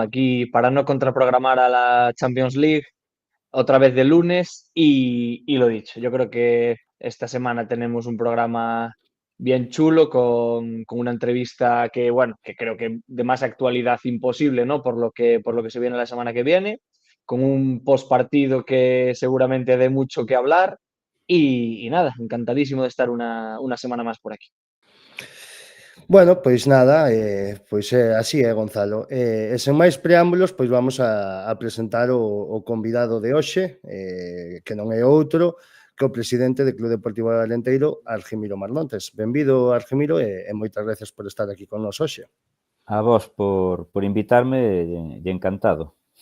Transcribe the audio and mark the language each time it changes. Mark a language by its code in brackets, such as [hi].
[es] Aquí para no contraprogramar a la Champions League, otra vez de lunes y lo dicho, yo creo que esta semana tenemos un programa bien chulo con una entrevista que, bueno, que creo que de más actualidad imposible, ¿no? Por lo que se viene la semana que viene, con un postpartido que seguramente dé mucho que hablar y nada, encantadísimo de estar una semana más por aquí. [gl] Bueno, pois nada, pois así é, Gonzalo. E sen máis preámbulos, pois vamos a presentar o convidado de hoxe, que non é outro que o presidente do Club Deportivo Arenteiro, Argimiro Marlontes. Benvido, Argimiro, e moitas gracias por estar aquí con nos hoxe. A vos por invitarme e encantado.